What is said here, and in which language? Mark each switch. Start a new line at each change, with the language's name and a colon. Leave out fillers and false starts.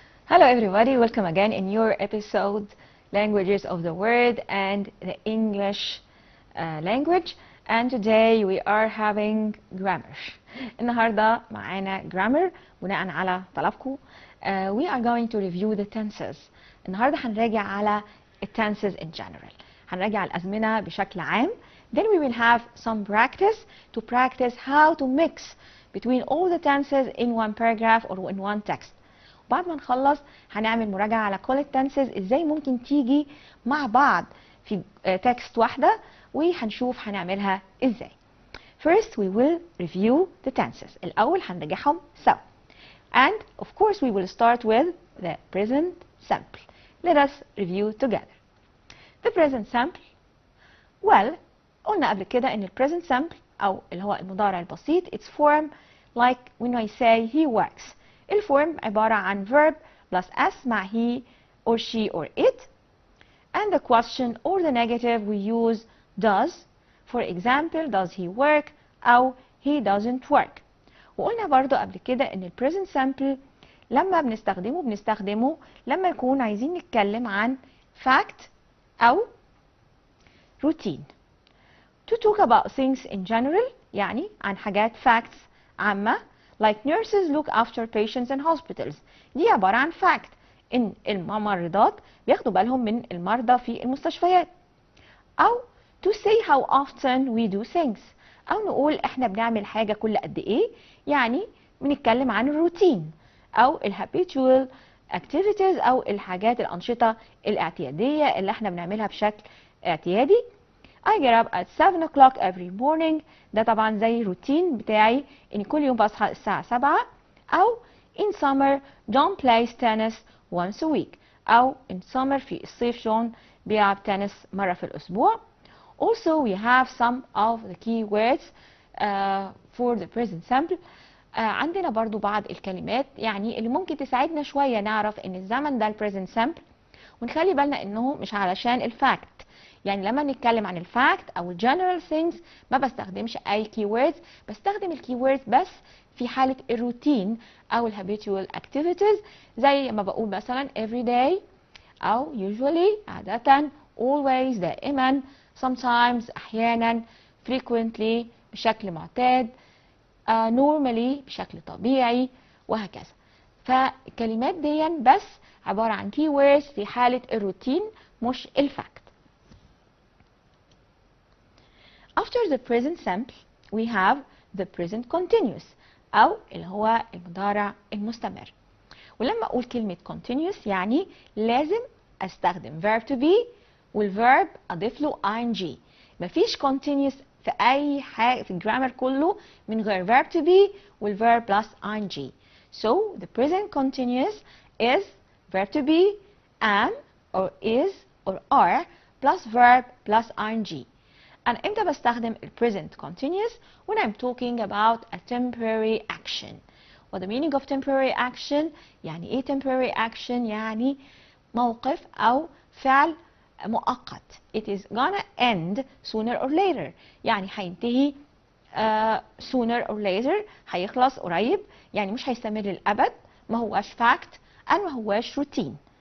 English: Hello everybody, welcome again in your episode Languages of the World and the English language. And today we are having grammar.
Arabic: النهاردة معانا grammar بناء على طلبكم.
English: We are going to review the tenses.
Arabic: النهاردة هنراجع على
English: tenses in general.
Arabic: هنراجع الأزمنة بشكل عام.
English: Then we will have some practice how to mix between all the tenses in one paragraph or in one text.
Arabic: بعد ما نخلص هنعمل مراجعة على كل التنسز ازاي ممكن تيجي مع بعض في تكست واحدة وهنشوف هنعملها ازاي.
English: First we will review the tenses.
Arabic: الأول هنراجعهم سوا.
English: And of course we will start with the present simple. Let us review together. The present simple.
Arabic: Well, قلنا قبل كده ان ال present simple أو اللي هو المضارع البسيط
English: it's form like when I say he works.
Arabic: الفورم عبارة عن
English: verb plus s مع he or she or it, and the question or the negative we use does. For example, does he work أو he doesn't work.
Arabic: وقلنا برضو قبل كده ان ال present simple لما بنستخدمه لما نكون عايزين نتكلم عن fact أو routine.
English: To talk about things in general
Arabic: يعني عن حاجات
English: facts عامة like nurses look after patients in hospitals.
Arabic: دي عبارة عن fact إن الممرضات بياخدوا بالهم من المرضى في المستشفيات.
English: أو to say how often we do things.
Arabic: أو نقول إحنا بنعمل حاجة كل قد إيه، يعني بنتكلم عن الروتين أو habitual activities أو الأنشطة الاعتيادية اللي إحنا بنعملها بشكل اعتيادي.
English: I get up at 7 o'clock every morning.
Arabic: ده طبعا زي روتين بتاعي اني كل يوم بصحى الساعة 7.
English: او in summer John plays tennis once a week.
Arabic: او
English: in summer
Arabic: في الصيف جون بيلعب تنس مرة في الأسبوع.
English: Also we have some of the key words for the present simple.
Arabic: عندنا برضو بعض الكلمات يعني اللي ممكن تساعدنا شوية نعرف ان الزمن ده ال present simple، ونخلي بالنا انه مش علشان الفاكت. يعني لما نتكلم عن الفاكت او الجنرال things ما بستخدمش اي keywords، بستخدم الكيوردز بس في حالة الروتين او الهابيتوال activities، زي ما بقول مثلا every day او usually عادة always دائما sometimes احيانا frequently بشكل معتاد normally بشكل طبيعي وهكذا. فالكلمات دي بس عبارة عن keywords في حالة الروتين مش الفاكت.
English: After the present simple we have the present continuous
Arabic: أو اللي هو المضارع المستمر. ولما أقول كلمة continuous يعني لازم أستخدم verb to be والverb أضيف له ing. مفيش continuous في أي حاجة في الجرامر كله من غير verb to be والverb plus ing.
English: So the present continuous is verb to be am or is or are plus verb plus ing.
Arabic: أنا إمتى بستخدم ال
English: present continuous when I'm talking about a temporary action. What the meaning of temporary action؟
Arabic: يعني إيه temporary action؟ يعني موقف أو فعل مؤقت.
English: It is gonna end sooner or later.
Arabic: يعني هينتهي
English: sooner or later،
Arabic: هيخلص قريب، يعني مش هيستمر للأبد، ما هواش fact and ما هواش routine.